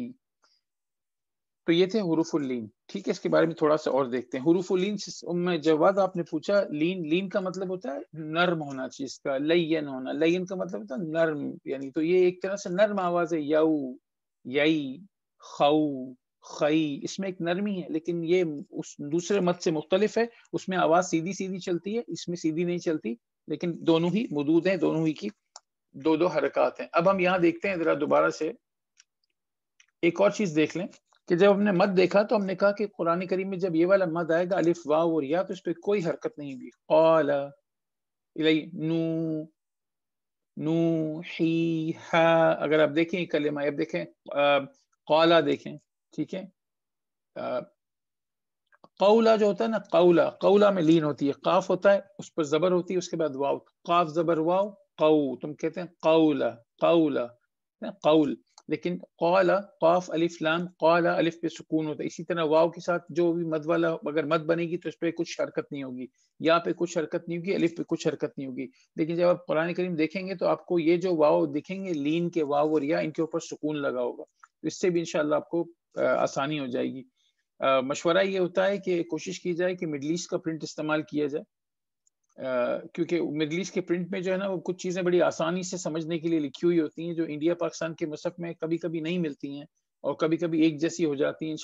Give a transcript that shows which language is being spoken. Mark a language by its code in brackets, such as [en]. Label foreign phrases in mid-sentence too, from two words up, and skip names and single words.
[ur] تو یہ تھے حروف اللین. ٹھیک ہے، اس کے بارے میں تھوڑا سا اور دیکھتے ہیں. حروف اللین میں جواد آپ نے پوچھا، لین کا مطلب ہوتا ہے نرم ہونا چیز کا، لین ہونا. لین کا مطلب ہوتا ہے نرم، یعنی تو یہ ایک طرح سے نرم آواز ہے. یو، یئی، خو، خئی، اس میں ایک نرمی ہے، لیکن یہ اس دوسرے مد سے مختلف ہے. اس میں آواز سیدھی سیدھی چلتی ہے، اس میں سیدھی نہیں چلتی، لیکن دونوں ہی مدود ہیں، دونوں ہی کی دو دو حرکات ہیں. اب ہم یہاں دیکھتے ہیں ذرا دوبارہ سے ایک اور چیز دیکھ لیں کہ جب ہم نے مد دیکھا تو ہم نے کہا کہ قرآن کریم میں جب یہ والا مد آئے گا الف واو اور یا، تو اس پہ کوئی حرکت نہیں ہوگی. قال الی، نو، نو ہی ہا. اگر آپ دیکھیں کلمہ، اب دیکھیں قالا دیکھیں، ٹھیک ہے. قولا جو ہوتا ہے نا، قولا، قولا میں لین ہوتی ہے، قاف ہوتا ہے اس پر زبر ہوتی ہے، اس کے بعد واو، قاف زبر واو، قو، تم کہتے ہیں قولا، قولا، قول. لیکن قال، قاف الف لام، قال الف پہ سکون ہوتا ہے. اسی طرح واو کے ساتھ جو بھی مد والا اگر مد بنے گی تو اس پہ کچھ حرکت نہیں ہوگی، یا پہ کچھ حرکت نہیں ہوگی، الف پہ کچھ حرکت نہیں ہوگی. لیکن جب آپ قرآن کریم دیکھیں گے تو آپ کو یہ جو واو دکھیں گے لین کے، واو اور یا، ان کے اوپر سکون لگا ہوگا. تو اس سے بھی انشاءاللہ آپ کو آسانی ہو جائے گی. مشورہ یہ ہوتا ہے کہ کوشش کی جائے کہ [en] Middle East [ur] کا پرنٹ استعمال کیا جائے، کیونکہ [en] Middle East [ur] کے پرنٹ میں جو ہے نا وہ کچھ چیزیں بڑی آسانی سے سمجھنے کے لیے لکھی ہوئی ہوتی ہیں، جو انڈیا پاکستان کے مصحف میں کبھی کبھی نہیں ملتی ہیں اور کبھی کبھی ایک جیسی ہو جاتی ہیں.